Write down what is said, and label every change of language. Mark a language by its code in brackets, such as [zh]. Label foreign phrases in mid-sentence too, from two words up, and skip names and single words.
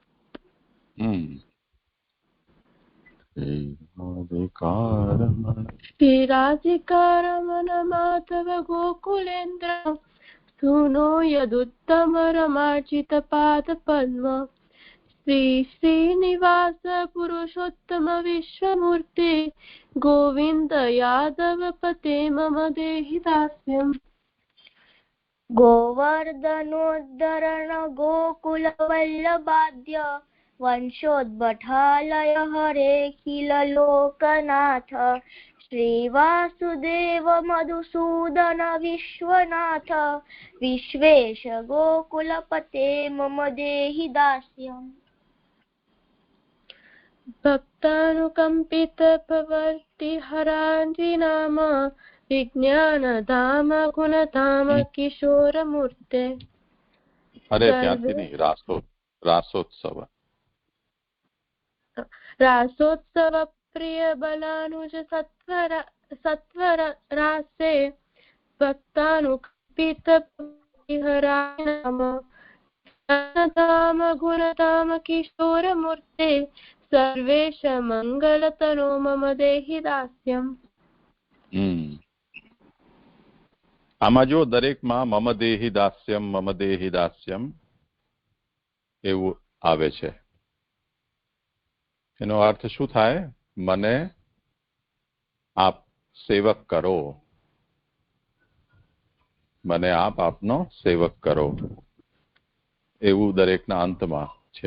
[sa] શ્રીરાધિકારમણ માધવ ગોકુલેન્દ્ર સૂનો યદુત્તમરમાર્જિત પાદ પદ્મ શ્રી શ્રીનિવાસ પુરુષોત્તમ વિશ્વમૂર્તિ ગોવિંદ યાદવ પતે મમ દેહિ દાસ્યમ. ગોવર્ધનોદ્ધરણ ગોકુલ વલ્લભાદ્ય વંશોદ્ભટાલય હરેખિલ લોકનાથ श्रीवासुदेव मधुसूदन विश्वनाथ विश्वेश गोकुलपते मम देहि दास्यम् भक्तानुकम्पित प्रवर्ति हरान्ति नाम विज्ञानधाम गुणधाम किशोरमूर्ते [gu] अरे ત્યાંથી નહીં, રાસોત્સવ [sa] रासोत्सव प्रिय बलानुज सत्वर रासे भक्तानुकम्पित हराम गुणधाम किशोरमूर्ते सर्वेश मंगलतनो मम देहि दास्यम्। [gu] આમાં જો દરેકમાં [sa] મમ દેહી દાસ્યમ [gu] એવું આવે છે. એનો અર્થ શું થાય? મને આપ સેવક કરો, મને આપ આપનો સેવક કરો, એવું દરેકના અંતમાં છે.